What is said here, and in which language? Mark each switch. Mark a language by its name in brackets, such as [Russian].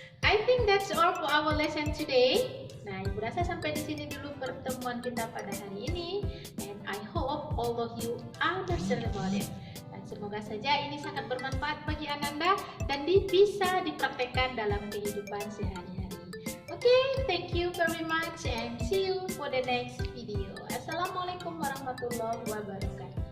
[English] I think that's all for our lesson today. [Indonesian] Nah, Ibu rasa sampai di sini dulu pertemuan kita pada hari ini. [English] And I hope all of you understand about it. [Indonesian] Dan semoga saja ini sangat bermanfaat bagi Ananda dan bisa dipraktekkan dalam kehidupan sehari-hari. [English] Okay, thank you very much and see you for the next video. [Arabic] Assalamualaikum warahmatullahi wabarakatuh.